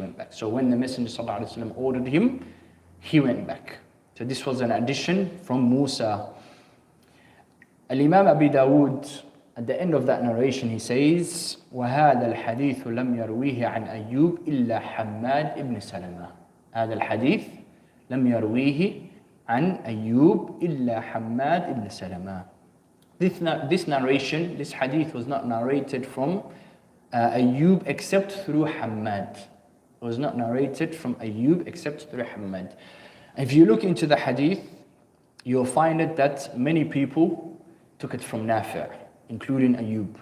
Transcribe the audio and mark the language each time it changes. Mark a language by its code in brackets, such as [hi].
[en] So when the Messenger صلى الله عليه وسلم ordered him, he went back. So this was an addition from Musa. Al-Imam Abi Dawood, at the end of that narration, he says, [ar] وَهَذَا الْحَدِيثُ لَمْ يَرْوِيهِ عَنْ أَيُّوبٍ إِلَّا حَمَّادٍ ibn سَلَمَةٍ. هذا الحديث لم يرويه عن أيوب إلا حماد ibn سلمة. [en] This narration, this hadith was not narrated from Ayub except through Hammad. It was not narrated from Ayub except through Hammad. If you look into the hadith, you'll find it that many people took it from Nafi', including Ayub.